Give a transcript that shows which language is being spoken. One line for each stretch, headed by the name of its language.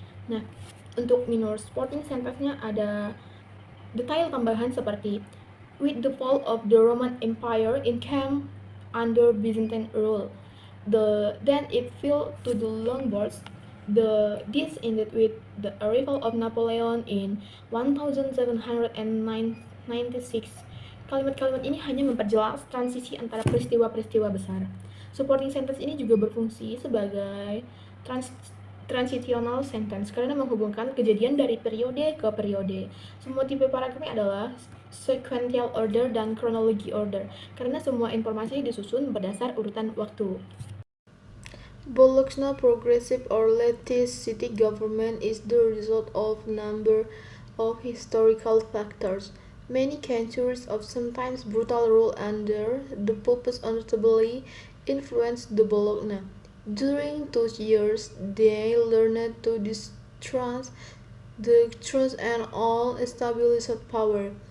Indonesian: Nah, untuk minor supporting sentence-nya ada detail tambahan seperti
English: with the fall of the Roman Empire, it came under Byzantine rule. Then it fell to the Lombards. This ended with the arrival of Napoleon in 1796.
Indonesian: Kalimat-kalimat ini hanya memperjelas transisi antara peristiwa-peristiwa besar. Supporting sentence ini juga berfungsi sebagai transitional sentence karena menghubungkan kejadian dari periode ke periode. Semua tipe paragrafnya adalah sequential order dan chronology order karena semua informasi disusun berdasar urutan waktu.
English: Bologna's progressive or leftist city government is the result of a number of historical factors. Many centuries of sometimes brutal rule under the popes, notably influenced the Bologna. During those years, they learned to distrust the trust and all established power.